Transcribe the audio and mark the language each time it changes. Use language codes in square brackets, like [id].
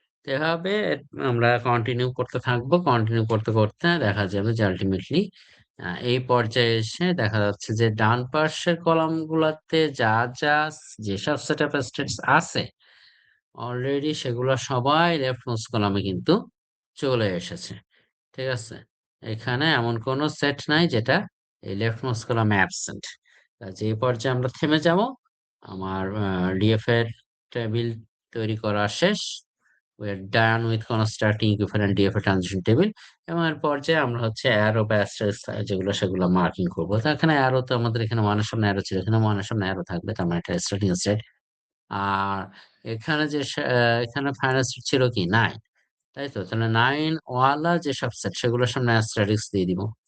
[bn] তো এভাবে আমরা কন্টিনিউ করতে থাকবো। কন্টিনিউ করতে করতে দেখা যাবে যে আলটিমেটলি এই পর্যায়ে এসে দেখা যাচ্ছে যে ডান পাশের কলাম গুলাতে যা যা যেসব সেট অফ স্টেটস আছে অলরেডি সেগুলো সবাই লেফট মোস্ট কলামে কিন্তু চলে এসেছে। ঠিক আছে, এখানে এমন কোনো সেট নাই যেটা এই লেফট মোস্ট কলামে অ্যাবসেন্ট। যে পর্যায়ে আমরা থেমে যাব, আমার ডিএফ এর টেবিল তৈরি করা শেষ। [en] we are done with constructing equivalent DFA transition table। [bn] এবং এর পর্যায়ে আমরা হচ্ছে অ্যারো বা অ্যাস্টারিস্ক যেগুলো সেগুলো মার্কিং করবো। তো এখানে অ্যারো তো আমাদের এখানে 1 এর সামনে অ্যারো ছিল, এখানে 1 এর সামনে অ্যারো থাকবে, তার মানে এটা স্টার্টিং স্টেট। আর এখানে যে এখানে ফাইনাল স্টেট ছিল কি 9, তাই তো? তাহলে 9 ওয়ালা যে সব সেট সেগুলোর সামনে অ্যাস্টারিস্ক দিয়ে দিব।